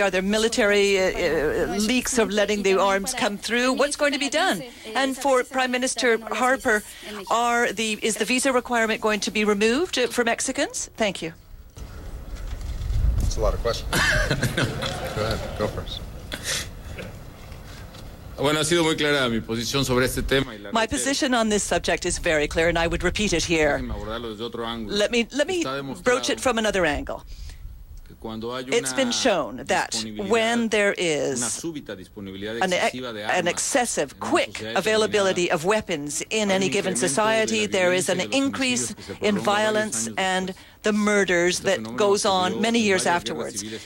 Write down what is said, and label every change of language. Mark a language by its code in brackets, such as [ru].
[en] Are there military leaks of letting the arms come through? What's going to be done? And for Prime Minister Harper, is the visa requirement going to be removed for Mexicans? Thank you. That's a lot of questions. Go ahead, go first. [es] Bueno, ha sido muy clara mi posición sobre este tema. [en] My position on this subject is very clear, and I would repeat it here. Let me broach it from another angle. It's been shown that when there is an excessive, quick availability of weapons in any given society, there is an increase in violence and the murders that goes on many years afterwards.